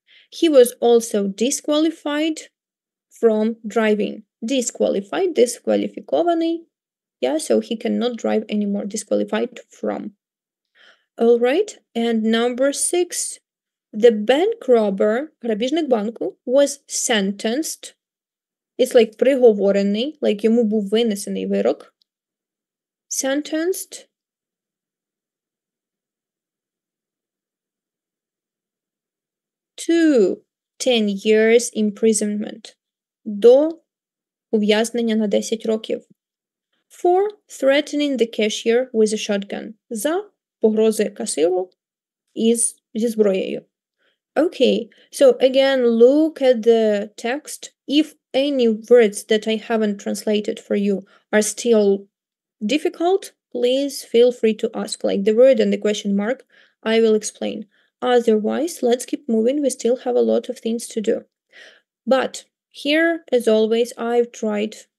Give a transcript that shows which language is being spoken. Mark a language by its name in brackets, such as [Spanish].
[English] He was also disqualified from driving. Disqualified, [Ukrainian] дискваліфікований. [English] So he cannot drive anymore. Disqualified from. All right, and number six, the bank robber, [Ukrainian] грабіжник банку, [English] was sentenced. It's like [Ukrainian] приговорений, like йому був винесений вирок. [English] Sentenced to 10 years imprisonment. [Ukrainian] До ув'язнення на 10 років. [English] For threatening the cashier with a shotgun. [Ukrainian] За погрози касиру зі зброєю. [English] Okay, so again, look at the text. If any words that I haven't translated for you are still difficult, please feel free to ask, like the word and the question mark, I will explain. Otherwise, let's keep moving. We still have a lot of things to do. But here, as always, I've tried